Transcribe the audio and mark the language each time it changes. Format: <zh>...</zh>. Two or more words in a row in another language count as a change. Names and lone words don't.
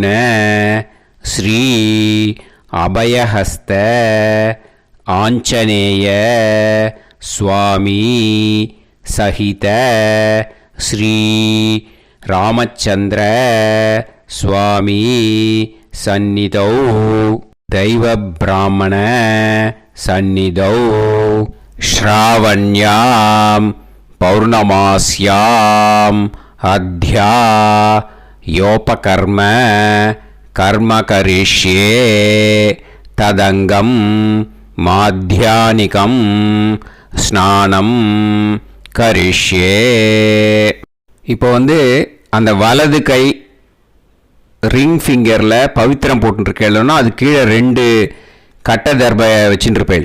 <sa>श्री अभयहस्त आंजनेय स्वामी सहित श्री रामचंद्र स्वामी सन्निधौ दैव ब्राह्मण सन्निधौ श्रावण्यां पौर्णमास्याम् अध्या योपकर्म कर्म करिष्ये तदङ्गं माध्याह्निकं स्नानं करिष्ये.</sa> <ta>இப்போ அந்த வலது கை</ta> <en>ring fingerல்</en> <ta>பவித்திரம் போட்டுருக்கேன்னா அது கீழே 2 கட்டை தர்பை வச்சுட்டுருப்பேன்.</ta>